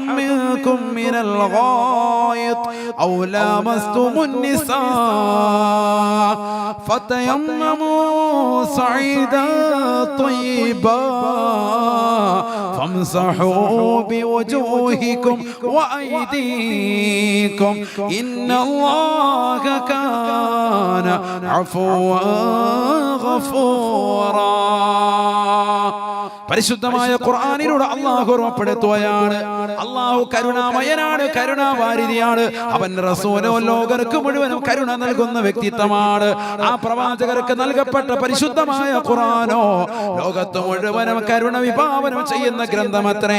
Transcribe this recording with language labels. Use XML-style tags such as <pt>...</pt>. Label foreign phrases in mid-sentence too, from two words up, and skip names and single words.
<ar>منكم من الغائط أو لامستم النساء فتيمموا صعيدا طيبا فامسحوا بوجوهكم وأيديكم إن الله كان عفوا غفورا.</ar> <ml>പരിശുദ്ധമായ ഖുർആനിലൂടെ അല്ലാഹു ഓർമ്മപ്പെടുത്തുകയാണ്, അല്ലാഹു കരുണാമയനാണ്, കരുണാവാരിധിയാണ്. അവൻ റസൂലോ ലോകർക്ക് മുഴുവനും കരുണ നൽകുന്ന വ്യക്തിത്വമാണ്. ആ പ്രവാചകർക്ക് നൽകപ്പെട്ട പരിശുദ്ധമായ ഖുർആനോ ലോകത്ത് മുഴുവനും കരുണ വിഭാവനം ചെയ്യുന്ന ഗ്രന്ഥമത്രേ.</ml>